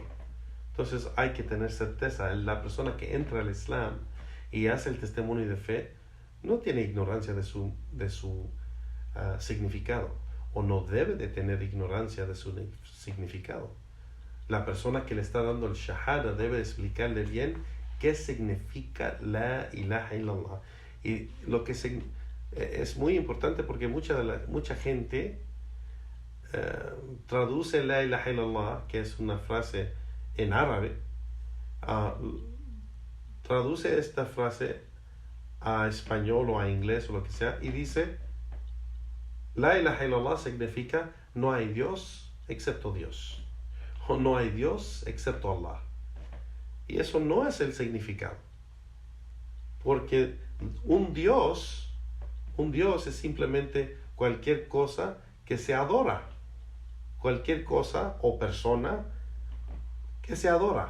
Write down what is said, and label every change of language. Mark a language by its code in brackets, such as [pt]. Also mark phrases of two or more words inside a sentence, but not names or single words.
[es] Entonces hay que tener certeza. La persona que entra al Islam y hace el testimonio de fe no tiene ignorancia de su significado, o no debe de tener ignorancia de su significado. La persona que le está dando el shahada debe explicarle bien qué significa [ar] لا إله إلا الله. [es] Y lo que es muy importante porque mucha gente traduce [ar] لا إله إلا الله, [es] que es una frase en árabe, traduce esta frase a español o a inglés o lo que sea y dice: [ar] لا إله إلا الله [es] significa no hay Dios excepto Dios, o no hay Dios excepto Allah. Y eso no es el significado, porque un Dios es simplemente cualquier cosa que se adora, cualquier cosa o persona que se adora.